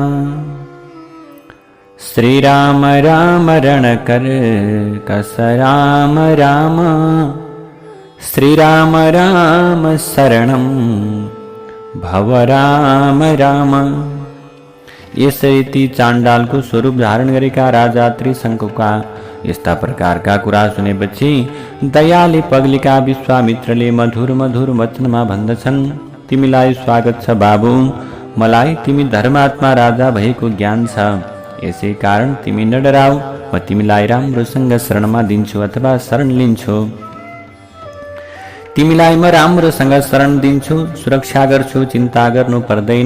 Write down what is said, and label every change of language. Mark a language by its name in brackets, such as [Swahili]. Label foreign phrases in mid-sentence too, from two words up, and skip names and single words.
[Sanskrit] श्री राम राम रणकर कस राम राम। श्री राम राम शरणं भव राम राम। [Nepali] इस रीति चांडाल को स्वरूप धारण गरेका राजा त्रिशंकुका यस्ता प्रकारका कुरा सुनेपछि दयाले पग्लेका विश्वामित्रले मधुर मधुर वचनमा भन्दछन्, तिमीलाई स्वागत छ बाबु। मलाई तिमी धर्मात्मा राजा भएको ज्ञान छ, यसै कारण तिमी नडराऊ। म तिमीलाई राम्रोसँग शरणमा दिन्छु अथवा शरण लिन्छु। तिमीलाई म राम्रोसँग शरण दिन्छु, सुरक्षा गर्छु, चिन्ता गर्नु पर्दैन।